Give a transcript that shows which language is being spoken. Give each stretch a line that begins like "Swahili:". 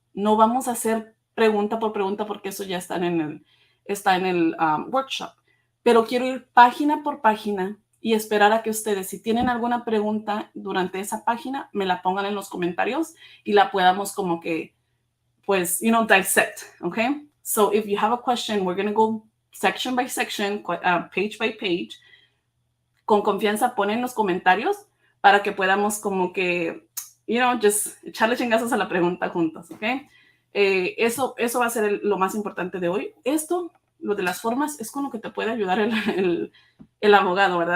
Spanish: No vamos a hacer pregunta por pregunta porque eso ya está en el workshop. Pero quiero ir página por página y esperar a que ustedes, si tienen alguna pregunta durante esa página, me la pongan en los comentarios y la podamos como que, pues, dissect, okay?
English: So if you have a question, we're going to go section by section, page by page.
Spanish: Con confianza ponen los comentarios para que podamos como que, just echarle chingazos a la pregunta juntos, okay? Eso va a ser lo más importante de hoy. Lo de las formas es con lo que te puede ayudar el abogado, ¿verdad?